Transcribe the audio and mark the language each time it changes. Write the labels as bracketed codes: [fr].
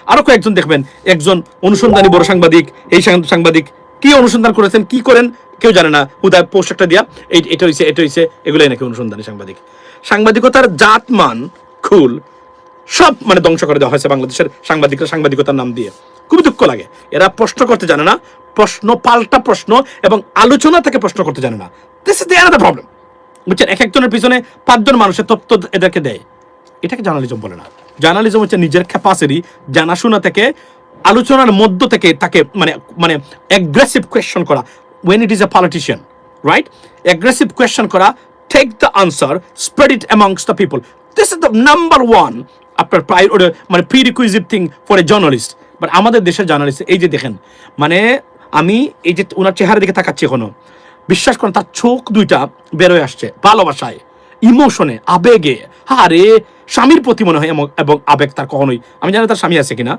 [bn] আরো কয়েকজন দেখবেন, একজন অনুসন্ধানী বড় সাংবাদিক, এই সাংবাদিক কি অনুসন্ধান করেছেন, কি করেন কেউ জানে না, হুদায় পোস্ট একটা দিয়া এটা হয়েছে, এগুলোই নাকি অনুসন্ধানী সাংবাদিকতার জাতমান খুল সব মানে ধ্বংস করে দেওয়া হয়েছে বাংলাদেশের সাংবাদিকতার নাম দিয়ে। খুবই দুঃখ লাগে, এরা প্রশ্ন করতে জানে না, প্রশ্ন পাল্টা প্রশ্ন এবং আলোচনা থেকে প্রশ্ন করতে জানে না। [en] this is the another problem, [bn] বুঝছেন? এক একজনের পিছনে 5 জন মানুষের তথ্য এদেরকে দেয়, এটাকে জার্নালিজম বলে না। জার্নালিজম হচ্ছে নিজের ক্যাপাসিটি জানাশোনা থেকে, আলোচনার মধ্য থেকে তাকে মানে অ্যাগ্রেসিভ কোয়েশ্চন করা, [en] when it is a politician, right? [bn] Aggressive question করা, [en] take the answer, spread it amongst the people, this is the number one আপনার মানে prerequisite thing for a journalist. [bn] But আমাদের দেশের জার্নালিস্ট এই যে দেখেন, মানে আমি এই যে ওনার চেহারা দিকে তাকাচ্ছি এখনো, বিশ্বাস করেন তার চোখ দুইটা বেরোয় আসছে ভালোবাসায়, ইমোশনে, আবেগে। আরে স্বামীর প্রতি মনে হয় এবং আবেগ তার কখনোই, আমি জানি তার স্বামী আছে কিনা,